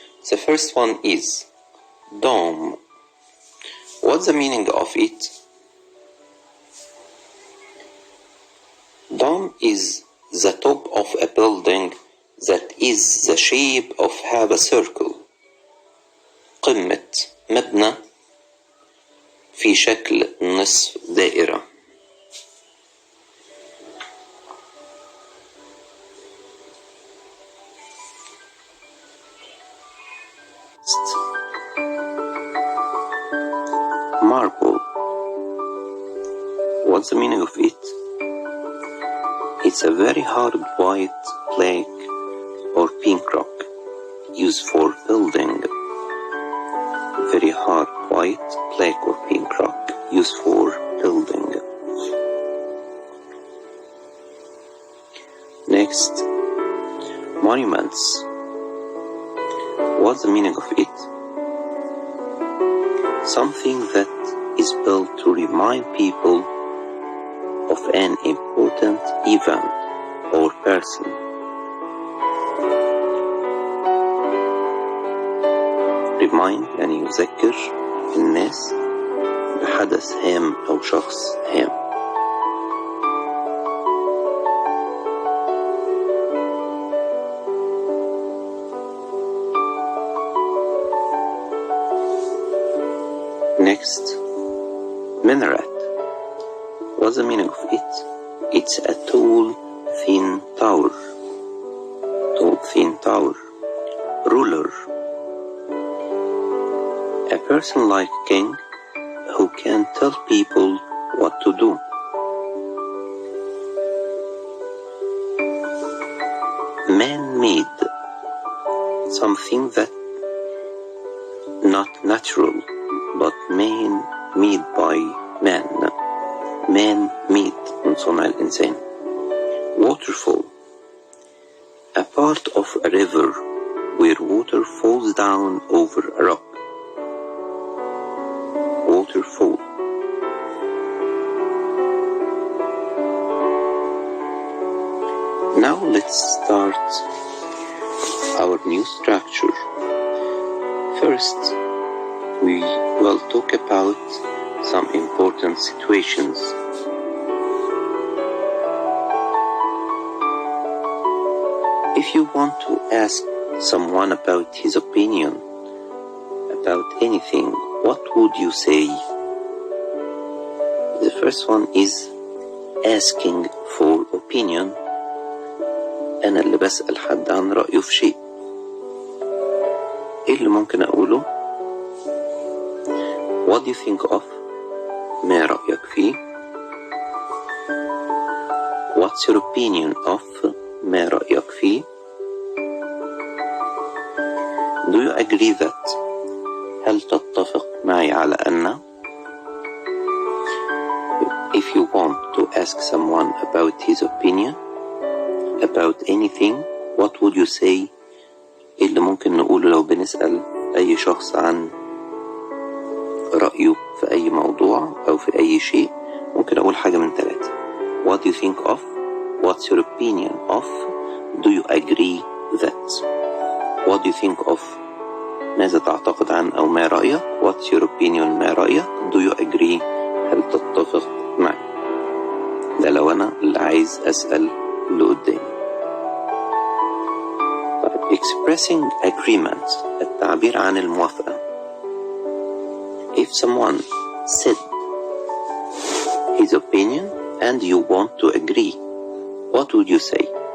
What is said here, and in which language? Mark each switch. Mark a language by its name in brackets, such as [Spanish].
[English] The first one is dome. What's the meaning of it? Dome is the top of a building that is the shape of half a circle. [Arabic] قمة مبنى في شكل نصف دائرة. [English] Marble. What's the meaning of it? It's a very hard white flake or pink rock used for building. Very hard white flake or pink rock used for building. Next, monuments. What's the meaning of it? Something that is built to remind people of an important event or person. [Arabic] Remind يعني يذكر الناس بحدث هام أو شخص هام. [English] Next, minaret. What's the meaning of it? It's a tall, thin tower. Tall, thin tower. Ruler. A person like king who can tell people what to do. Man-made. Something that not natural, but man-made by man. [Arabic] Man-made من صنع الإنسان. [English] Waterfall. A part of a river where water falls down over a rock. Waterfall. Now let's start our new structure. First, we will talk about some important situations. If you want to ask someone about his opinion about anything, what would you say? The first one is asking for opinion. [Arabic] أنا اللي بسأل حد عن رأيه في شيء. إيه اللي ممكن أقوله؟ [English] What do you think of? [Arabic] ما رأيك فيه؟ [English] What's your opinion of? [Arabic] ما رأيك فيه؟ [English] Do you agree that? [Arabic] هل تتفق معي على أن؟ [English] If you want to ask someone about his opinion about anything, what would you say? [Arabic] إيه اللي ممكن نقوله لو بنسأل أي شخص عن رأيه في أي موضوع أو في أي شيء؟ ممكن أقول حاجة من ثلاثة. [English] What do you think of? What's your opinion of? Do you agree that? What do you think of? [Arabic] ماذا تعتقد عن أو ما رأيك؟ [English] What's your opinion? [Arabic] ما رأيك؟ [English] Do you agree? [Arabic] هل تتفق معي؟ ده لو أنا اللي عايز أسأل اللي قدامي. [English] طيب, expressing agreement. [Arabic] التعبير عن الموافقة. [English] If someone said his opinion and you want to agree, what would you say?